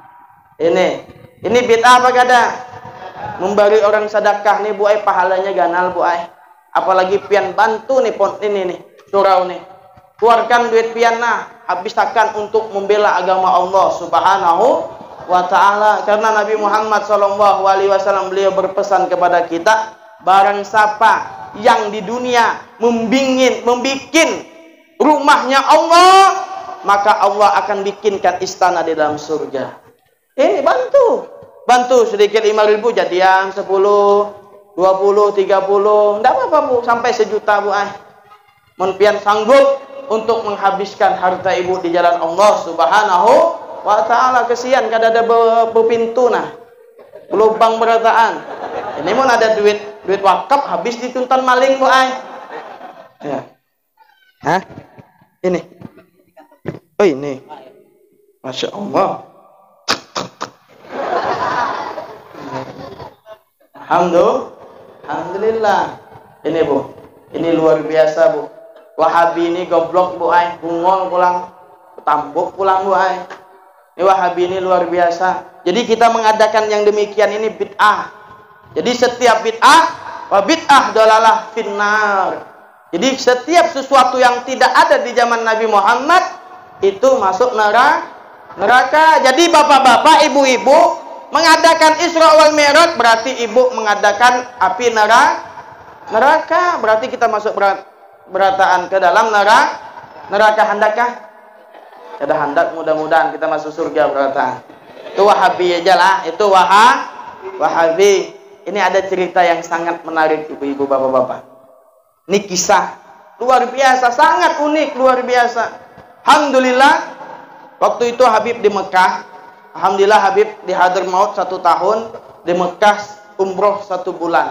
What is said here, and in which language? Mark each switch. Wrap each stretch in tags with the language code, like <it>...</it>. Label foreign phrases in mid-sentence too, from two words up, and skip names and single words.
<bjn>Ini bid'ah apa kada? Memberi orang sedekah nih, Bu ay, pahalanya ganal, Bu ay. Apalagi pian bantu nih ini nih, surau nih. Keluarkan duit pian nah, habiskan untuk membela agama Allah</bjn> <ar>سبحانه وتعالى.</ar> <id>Karena Nabi Muhammad</id> <ar>صلى الله عليه وسلم</ar> <id>beliau berpesan kepada kita, barang siapa yang di dunia membikin rumahnya Allah, maka Allah akan bikinkan istana di dalam surga. Ini bantu sedikit 5.000 jadian 10, 20, 30, enggak apa-apa, Bu, sampai 1 juta,</id> <bjn>Bu ay. Mun pian sanggup untuk menghabiskan harta ibu di jalan Allah</bjn> <ar>سبحانه وتعالى.</ar> <bjn>Kesian kada ada pintu nah. Lubang berataan. Ini mun ada duit wakaf habis dituntan maling, Bu ay.</bjn> <id>Ya. Hah? Ini. Oh, ini.</id> <ar>ما شاء الله.</ar> <id>Alhamdulillah. Ini, Bu. Ini luar biasa, Bu. Wahabi ini goblok,</id> <bjn>Bu ay. Bungol pulang. Tambuk pulang, Bu ay.</bjn> <id>Ini Wahabi ini luar biasa. Jadi kita mengadakan yang demikian ini bid'ah. Jadi setiap</id> <ar>بدعة ضلالة في النار.</ar> <id>Jadi setiap sesuatu yang tidak ada di zaman Nabi Muhammad itu masuk neraka. Jadi bapak-bapak, ibu-ibu mengadakan Isra wal Mi'raj berarti ibu mengadakan api neraka. Berarti kita masuk berataan ke dalam neraka.</id> <bjn>Handakkah? Kada handak, mudah-mudahan kita masuk surga berataan. Itu Wahabi aja lah. Itu Wahabi.</bjn> <id>Ini ada cerita yang sangat menarik, ibu-ibu, bapak-bapak. Ini kisah luar biasa, sangat unik, luar biasa. Alhamdulillah, waktu itu Habib di Mekah. Alhamdulillah Habib di Hadramaut 1 tahun, di Mekah umroh 1 bulan.</id>